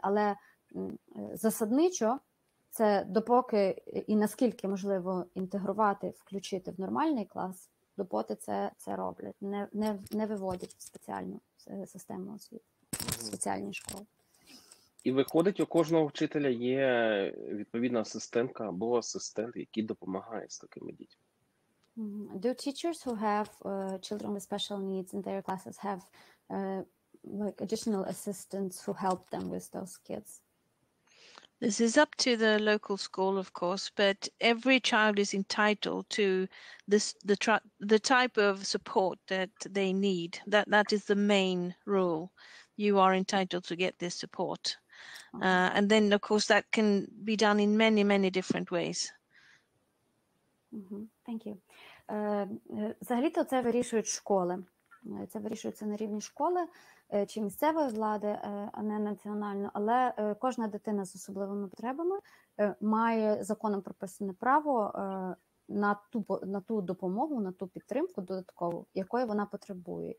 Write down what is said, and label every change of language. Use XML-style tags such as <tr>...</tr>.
<uk>Але засадничо це допоки і наскільки можливо інтегрувати, включити в нормальний клас, допоки це роблять, не виводять в спеціальну систему освіти, в спеціальні школи. І виходить, у кожного вчителя є відповідна асистентка або асистент, який допомагає з такими дітьми.</uk> <en>Do teachers who have children with special needs in their classes have like additional assistants who help them with those kids? This is up to the local school, of course, but every child is entitled to the type of support that they need. That is the main rule. You are entitled to get this support. And then, of course, that can be done in many, many different ways. Thank you.</en> <uk>Взагалі-то це вирішують школи. Це вирішується на рівні школи чи місцевої влади, а не національно. Але кожна дитина з особливими потребами має законом прописане право на ту допомогу, на ту підтримку додаткову, якої вона потребує.</uk>